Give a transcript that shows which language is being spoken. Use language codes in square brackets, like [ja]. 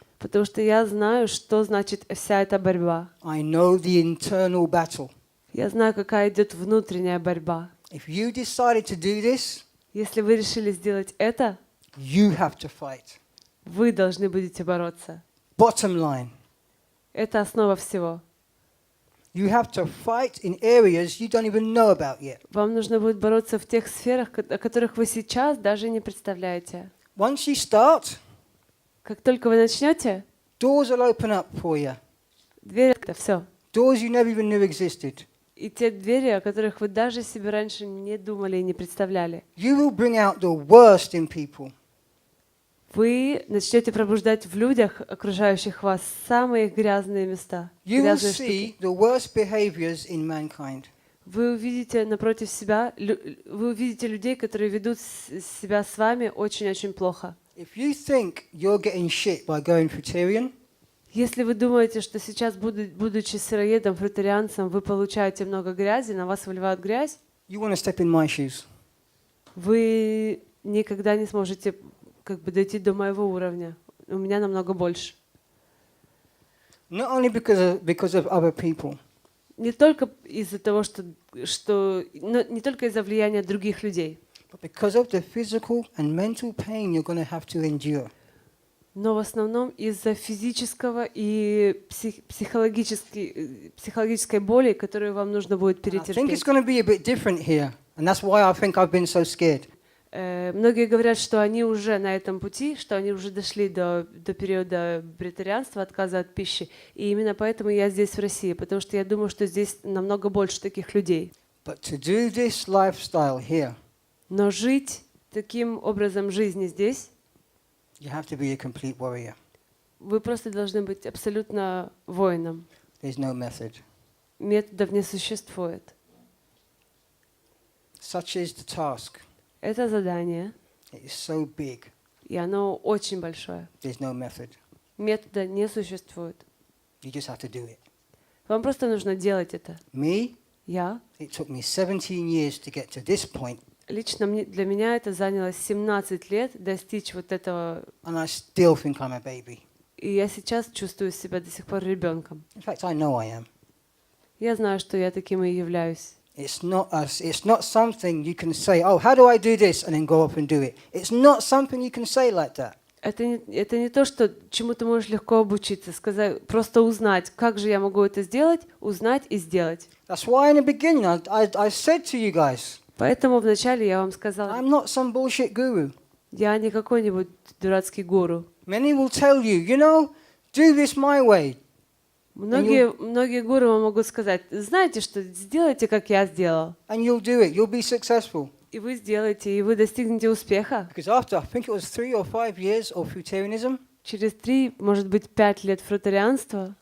[ru] Потому что я знаю, что значит вся эта борьба. [en] I know the internal battle. [ru] Я знаю, какая идет внутренняя борьба. [en] If you decided to do this, [ru] Если вы решили сделать это, [en] you have to fight. [ru] вы должны будете бороться. [en] Bottom line, [ru] Это основа всего. [en] you have to fight in areas you don't even know about yet. [ru] Вам нужно будет бороться в тех сферах, о которых вы сейчас даже не представляете. [en] Once you start, [ru] Как только вы начнете, [en] doors will open up for you. [ru] дверь — это все. [en] Doors you never even knew existed. [ru] И те двери, о которых вы даже себе раньше не думали и не представляли. [en] You will bring out the worst in people. [ru] вы начнете пробуждать в людях, окружающих вас, самые грязные места, [en] You will [ru] грязные [en] see [ru] штуки. [en] the worst behaviors in mankind. [ru] Вы увидите напротив себя, вы увидите людей, которые ведут себя с вами очень-очень плохо. [en] If you think you're getting shit by going fruitarian, [ru] Если вы думаете, что сейчас, будучи сыроедом, фрутарианцем, вы получаете много грязи, на вас выливают грязь, [en] you want to step in my shoes. [ru] вы никогда не сможете дойти до моего уровня. У меня намного больше. [en] Not only because of other people, [ru] Не только из-за того, не только из-за влияния других людей, [en] but because of the physical and mental pain you're going to have to endure. [ru] но в основном из-за физического и психологической боли, которую вам нужно будет [en] I think it's [ru] перетерпеть. [en] going to be a bit different here, and that's why I think I've been so scared. [ru] Многие говорят, что они уже на этом пути, что они уже дошли до периода бритарианства, отказа от пищи. И именно поэтому я здесь, в России, потому что я думаю, что здесь намного больше таких людей. [en] But to do this lifestyle here, [ru] Но жить таким образом жизни здесь, [en] you have to be a complete warrior. [ru] вы просто должны быть абсолютно воином. [en] There's no method. [ru] Методов не существует. [en] Such is the task. [ru] Это задание, [en] It is so big. [ru] и оно очень большое. [en] There's no method. [ru] Метода не существует. [en] You just have to do it. [ru] Вам просто нужно делать это. [en] Me, [ru] Я. [en] it took me 17 years to get to this point, [ru] Лично для меня это заняло 17 лет достичь вот этого. [en] and I still think I'm a baby. [ru] И я сейчас чувствую себя до сих пор ребенком. [en] In fact, I know I am. [ru] Я знаю, что я таким и являюсь. [en] It's not something you can say, oh, how do I do this, and then go up and do it. It's not something you can say like that. [ru] Это не то, что чему ты можешь легко обучиться, сказать, просто узнать, как же я могу это сделать, узнать и сделать. [en] That's why in the beginning I said to you guys, [ru] Поэтому вначале я вам сказала, [en] I'm not some bullshit guru. [ru] я не какой-нибудь дурацкий гуру. [en] Many will tell you, do this my way. [ru] Многие гуру вам могут сказать, знаете что, сделайте, как я сделал. [en] And you'll do it. You'll be successful. [ru] И вы сделаете, и вы достигнете успеха. [en] Because after, I think it was 3 or 5 years of fruitarianism, [ru] Через 3, может быть, 5 лет фрутарианства